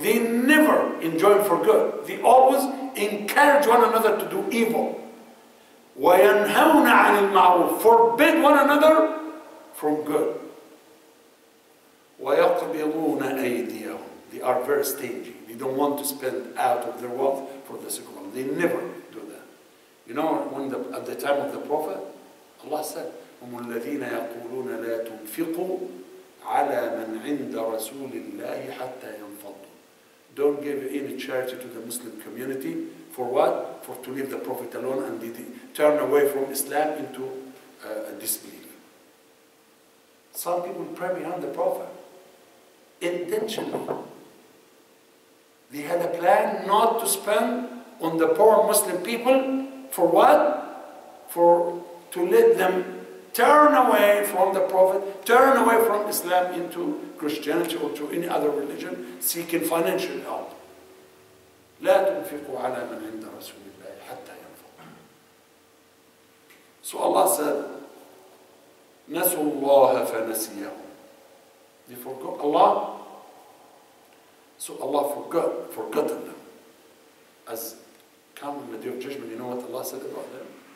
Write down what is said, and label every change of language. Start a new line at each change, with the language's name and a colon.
English: They never enjoin for good. They always encourage one another to do evil.
Arabic: وَيَنْهَوْنَ عَنِ الْمَعْرُوفِ.
English: Forbid one another from good.
Arabic: وَيَقْبِضُونَ أَيْدِيَهُمْ.
English: They are very stingy. They don't want to spend out of their wealth for the sake of Allah. They never do that. You know, at the time of the Prophet, Allah said,
Arabic: هُمُ الَّذِينَ يَقُولُونَ لَا تُنْفِقُوا عَلَى مَنْ عِنْدَ رَسُولِ اللَّهِ حَتَّى يَنْفَضُّوا.
English: Don't give any charity to the Muslim community. For what? For to leave the Prophet alone and they turn away from Islam into disbelief. Some people pray behind the Prophet intentionally. They had a plan not to spend on the poor Muslim people. For what? To let them turn away from the Prophet, turn away from Islam into Christianity or to any other religion, seeking financial help.
Arabic: لا تنفقوا على من عند رسول الله حتى ينفضوا.
English: So Allah said,
Arabic: نسوا الله فنسيهم.
English: They forgot Allah, so Allah forgotten them. As come on the day of judgment, you know what Allah said about them?